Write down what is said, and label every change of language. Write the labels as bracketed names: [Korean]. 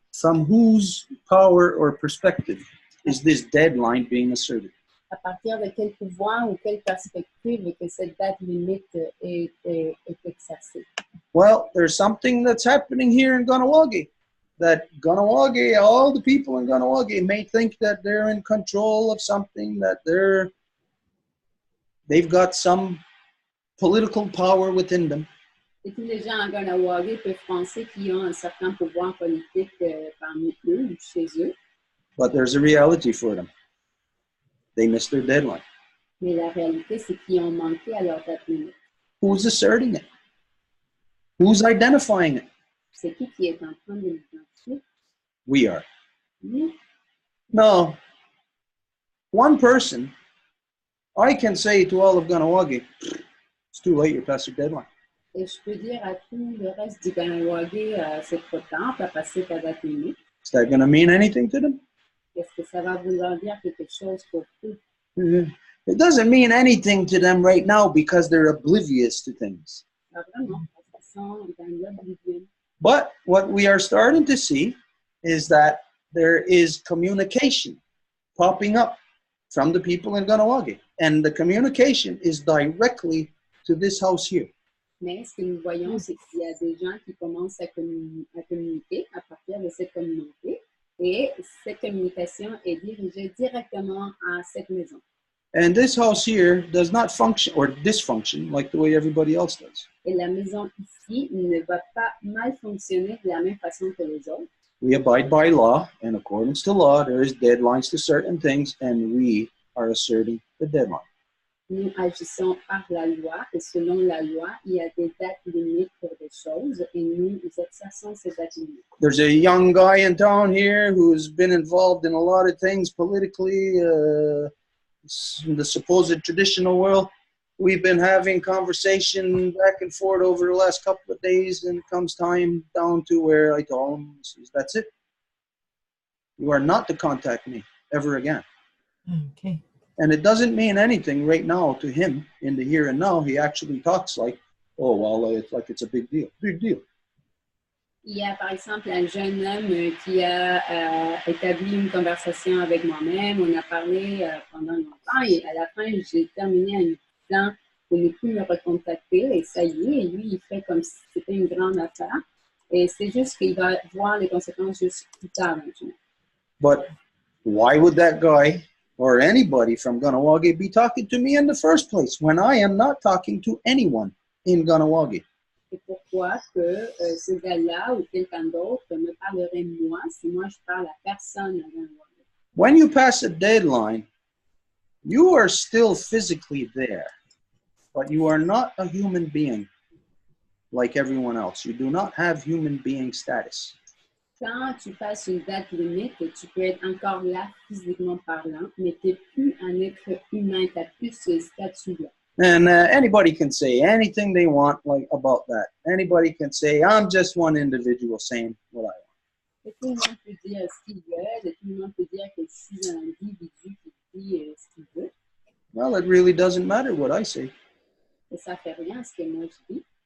[English] From whose power or perspective is this deadline being asserted? [French] À partir de quel pouvoir ou quelle perspective que cette date limite est exercée? [English] Well, there's something that's happening here in Ganawagi. That Ganawagi, all the people in Ganawagi may think that they're in control of something, that they've got some political power within them. [French] Et tous les gens en Ganawagi peuvent penser qu'ils ont un certain pouvoir politique parmi eux ou chez eux. [English] But there's a reality for them. They missed their deadline. [French] Mais la réalité, c'est qu'ils ont manqué à leur date limite. [English] Who's asserting it? Who's identifying it? [French] C'est qui est en train de l'identifier? [English] We are. [French] Oui. [English] No. One person, I can say to all of Ganawagi, it's too late, you're past your deadline. [French] Et je peux dire à tout le reste du Ganawagi, c'est trop tard, tu as passé ta date limite. [English] Is that going to mean anything to them? [French] Est-ce que ça va vouloir dire quelque chose pour eux? [English] It doesn't mean anything to them right now because they're oblivious to things. [French] Pas vraiment, parce qu'ils sont dans l'oblivion. [English] But what we are starting to see is that there is communication popping up from the people in Ganawagi. And the communication is directly to this house here. [French] Mais ce que nous voyons, c'est qu'il y a des gens qui commencent à communiquer à partir de cette communauté. Et cette communication est dirigée directement à cette maison. [English] And this house here does not function or dysfunction like the way everybody else does. [French] Et la maison ici ne va pas mal fonctionner de la même façon que les autres. [English] We abide by law. In accordance to law, there is deadlines to certain things, and we are asserting the deadline. [French] Nous agissons par la loi et selon la loi, il y a des dates limites pour des choses et nous exerçons ces dates limites. [English] There's a young guy in town here who's been involved in a lot of things politically, in the supposed traditional world. We've been having conversation back and forth over the last couple of days, and it comes time down to where I told him, that's it. You are not to contact me ever again. OK. And it doesn't mean anything right now to him in the here and now. He actually talks like, oh, well, it's like it's a big deal. Big deal. [French] Il y a par exemple un jeune homme qui a établi une conversation avec moi-même. On a parlé pendant longtemps et à la fin, j'ai terminé en lui disant de ne plus me recontacter et ça y est. Et lui, il fait comme si c'était une grande affaire. Et c'est juste qu'il va voir les conséquences juste plus tard maintenant. [English] But why would that guy or anybody from Ganawagi be talking to me in the first place when I am not talking to anyone in Ganawagi? [French] Et pourquoi que ce gars-là ou quelqu'un d'autre me parlerait moi si moi je parle à personne à Ganawagi? [English] When you pass a deadline, you are still physically there, but you are not a human being like everyone else. You do not have human being status. [French] Quand tu passes une date limite, tu peux être encore là physiquement parlant, mais tu n'es plus un être humain, tu n'as plus ce statut-là. [English] And anybody can say anything they want like about that. Anybody can say, I'm just one individual saying what I want. [French] Et tout le monde peut dire ce qu'il veut, et tout le monde peut dire que je suis un individu qui dit ce qu'il veut. [English] Well, it really doesn't matter what I say. [French] Et ça ne fait rien ce que moi je dis.